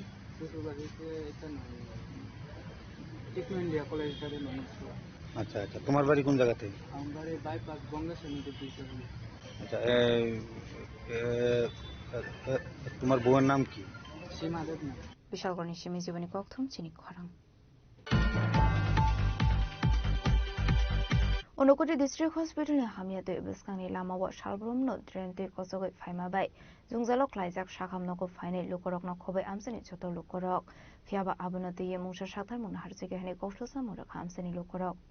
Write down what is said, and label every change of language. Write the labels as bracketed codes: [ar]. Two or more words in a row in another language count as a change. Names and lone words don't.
[bn] শ্বশুর বাড়িতে এটা নয়, টেকনো ইন্ডিয়া কলেজটাতে নয়। আচ্ছা আচ্ছা, তোমার বাড়ি কোন জায়গাতে? আমার বাড়ি বাইপাস গঙ্গেশ্বর নদীর দিকে। আচ্ছা, তোমার বউয়ের নাম কি? সীমা দেবনাথ। [trp] বিশালগড় নিশিমি জীবনী ককথম চিনি খরাং। Unokoti District Hospital ni hamiyato ibeskang ni lamawo shalbrumno drentui kosogoi phaimabai jungjalok laijak sakhamnoko phainai lukorokno khobai amsani joto lukorok phiaba abonoti ye mungsa sakthar mungna harjige hani koshlosa murok amsani lukorok